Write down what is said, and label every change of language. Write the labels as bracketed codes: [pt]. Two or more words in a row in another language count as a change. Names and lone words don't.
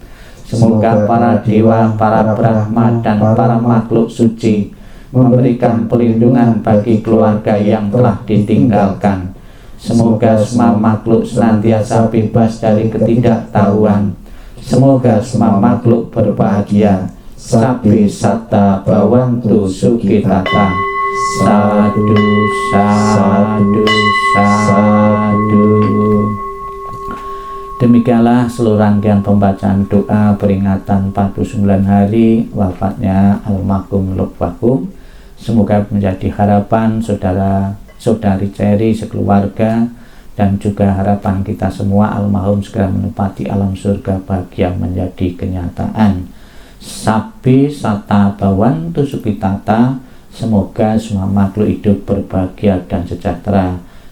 [id] Semoga para dewa, para Brahma, dan para makhluk suci memberikan perlindungan bagi keluarga yang telah ditinggalkan. Semoga semua makhluk senantiasa bebas dari ketidaktahuan. Semoga semua makhluk berbahagia. [pi] Sabbe satta bhavantu sukhitata. Sadu, sadu, sadu. [id] Demikianlah seluruh rangkaian pembacaan doa peringatan 49 hari wafatnya almarhum Lok Wang Hung. Semoga menjadi harapan saudara-saudari Cherry sekeluarga, dan juga harapan kita semua almarhum segera menempati alam surga bahagia menjadi kenyataan. [pi] Sabbe satta bhavantu sukhitata. [id] Semoga semua makhluk hidup berbahagia dan sejahtera.